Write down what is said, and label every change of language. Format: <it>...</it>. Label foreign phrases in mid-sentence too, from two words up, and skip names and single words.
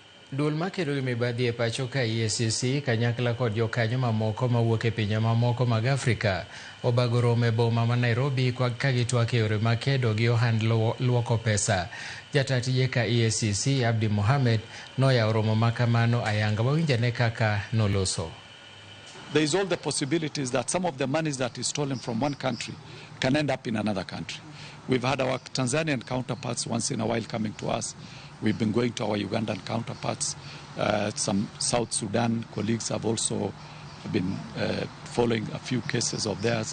<luo>Duol makedo gi mibadhi e pacho ka EACC kanyakla kod jokanyo mamoko mawuok e pinje mamoko mag Afrika obago romo e boma ma Nairobi ka gitwak e yore makedo gi ohand luoko pesa. Jata tije ka EACC Abdi Mohamed noyawo romo makamano ayanga wawinjane kaka noloso.</luo> <en>There is all the possibilities that some of the monies that is stolen from one country can end up in another country. We've had our Tanzanian counterparts once in a while coming to us. We've been going to our Ugandan counterparts. Some South Sudan colleagues have also been following a few cases of theirs.</en>